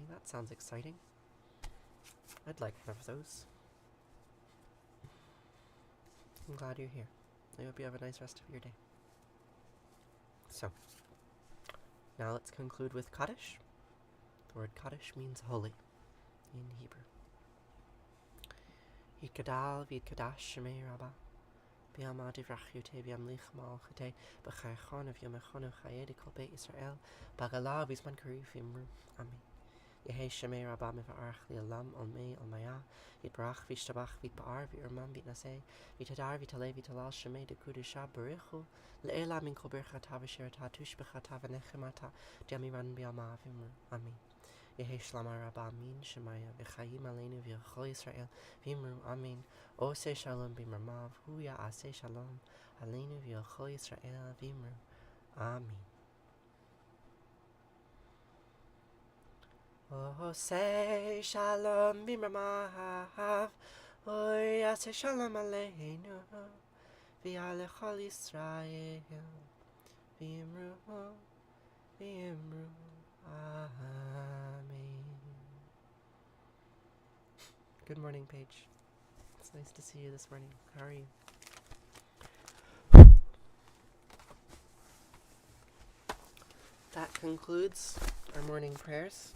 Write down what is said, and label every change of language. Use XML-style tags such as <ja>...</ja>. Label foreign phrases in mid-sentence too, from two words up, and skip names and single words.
<en>That sounds exciting. I'd like one of those. I'm glad you're here. I hope you have a nice rest of your day. So, now let's conclude with Kaddish. The word Kaddish means holy in Hebrew.</en> <arc>יתגדל ויתקדש שמה רבא בעלמא די ברא כרעותה וימליך מלכותה בחייכון וביומיכון ובחיי דכל בית ישראל בעגלא ובזמן קריב אמרו. Amen. יהא שמה רבא מברך לעלם ולעלמי עלמיא יתברך וישתבח ויתפאר ויתרומם ויתנשא ויתהדר ויתעלה ויתהלל שמה דקודשא בריך הוא לעלא מן כל ברכתא ושירתא תשבחתא ונחמתא דאמירן בעלמא ואמרו. Amen. יהא שלמא רבא מן שמיא וחיים עלינו ועל כל ישראל ואמרו. Amen. עושה שלום במרומיו הוא יעשה שלום עלינו ועל כל ישראל ואמרו. Amen. עושה שלום במרומיו הוא יעשה שלום עלינו ועל כל ישראל ואמרו. V'imru. Amen.</arc> <en>Good morning, Paige. It's nice to see you this morning. How are you? That concludes our morning prayers.</en>